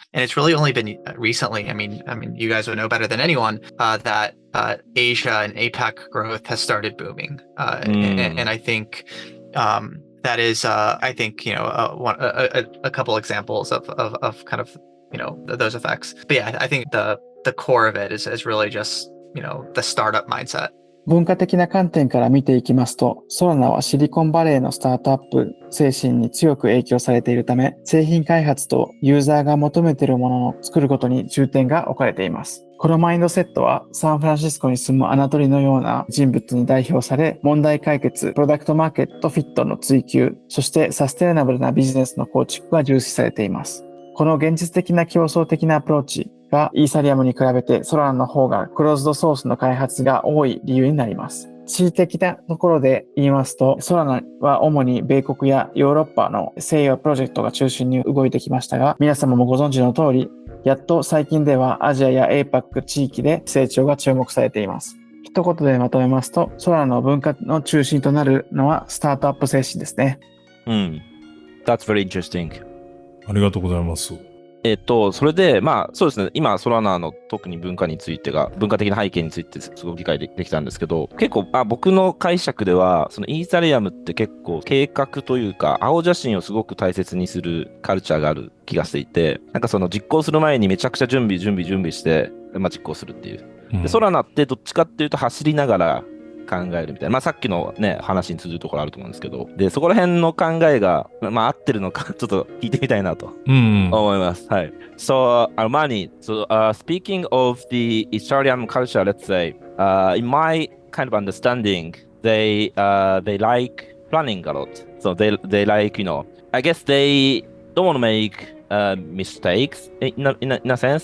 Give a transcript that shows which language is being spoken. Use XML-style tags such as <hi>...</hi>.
<en>And it's really only been recently. I mean, you guys would know better than anyone that Asia and APAC growth has started booming. And I think that is, I think, a couple examples of kind of, those effects. But yeah, I think the core of it is really just, the startup mindset.</en> <ja>文化的な観点から見ていきますと、ソラナはシリコンバレーのスタートアップ精神に強く影響されているため、製品開発とユーザーが求めているものを作ることに重点が置かれています。このマインドセットはサンフランシスコに住むアナトリのような人物に代表され、問題解決、プロダクトマーケットフィットの追求、そしてサステナブルなビジネスの構築が重視されています。この現実的な競争的なアプローチがイーサリアムに比べてソラナの方がクローズドソースの開発が多い理由になります。地理的なところで言いますと、ソラナは主に米国やヨーロッパの西洋プロジェクトが中心に動いてきましたが、皆様もご存知の通り、やっと最近ではアジアや APAC 地域で成長が注目されています。一言でまとめますと、ソラナの文化の中心となるのはスタートアップ精神ですね。</ja> <en>That's very interesting.</en> <ja>ありがとうございます。それで、そうですね、今、ソラナの特に文化について文化的な背景についてすごく理解できたんですけど、結構、僕の解釈では、そのイーサリアムって結構計画というか、青写真をすごく大切にするカルチャーがある気がしていて、その実行する前にめちゃくちゃ準備して、実行するっていう。で、ソラナってどっちかっていうと走りながら考えるみたいな。まあさっきのね、話に通じるところあると思うんですけど、で、そこら辺の考えが、まあ合ってるのか、ちょっと聞いてみたいなと思います。はい。</ja> <en>So, Armani, speaking of the Ethereum culture, let's say, in my kind of understanding, they like planning a lot. So they like, I guess they don't want to make mistakes in a sense.</en>